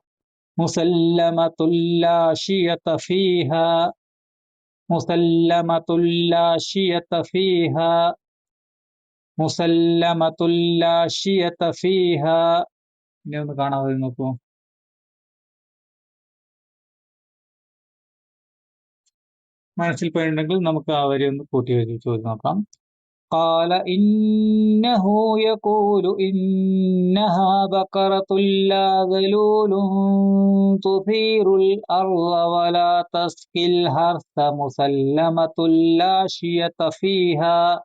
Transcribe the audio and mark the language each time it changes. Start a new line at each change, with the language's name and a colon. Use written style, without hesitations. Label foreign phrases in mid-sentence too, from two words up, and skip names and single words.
Arabic: مسلمة لا شية فيها, مسلمة لا شية فيها, مسلمة لا شية فيها.
Malayalam: ഇനി ഒന്ന് കാണാതെ നോക്കൂ. മനസ്സിൽ പതിയിട്ടുണ്ടെങ്കിൽ നമുക്ക് ആ വരി ഒന്ന് കൂട്ടി വെച്ച് ചോദിച്ചു നോക്കാം.
Arabic: قال إنه يقول إنها بقرة لا ذلول تثير الأرض ولا تسقي الحرث مسلمة لا شية فيها.